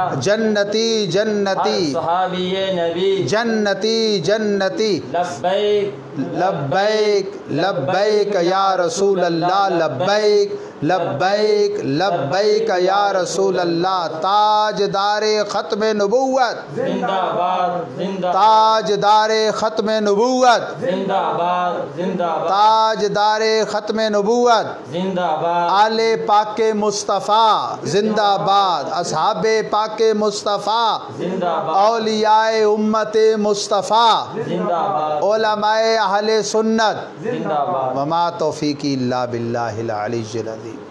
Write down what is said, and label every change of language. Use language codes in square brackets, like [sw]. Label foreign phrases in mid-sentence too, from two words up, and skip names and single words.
[ur] جنتی جنتی ہر صحابی نبی جنتی جنتی لبیک [ar] لبیک لبیک یا رسول اللہ لبیک لبیک لبیک یا رسول اللہ۔ [ur] تاجدار ختم نبوت زندہ باد زندہ تاجدار ختم نبوت زندہ باد زندہ باد تاجدار ختم نبوت زندہ باد آل پاک مصطفیٰ زندہ باد، اصحاب پاک مصطفیٰ، زندہ باد اولیاء امت مصطفیٰ، زندہ باد علماء اہل سنت، زندہ باد۔ [ar] وما توفیقی الا باللہ العلی العظیم۔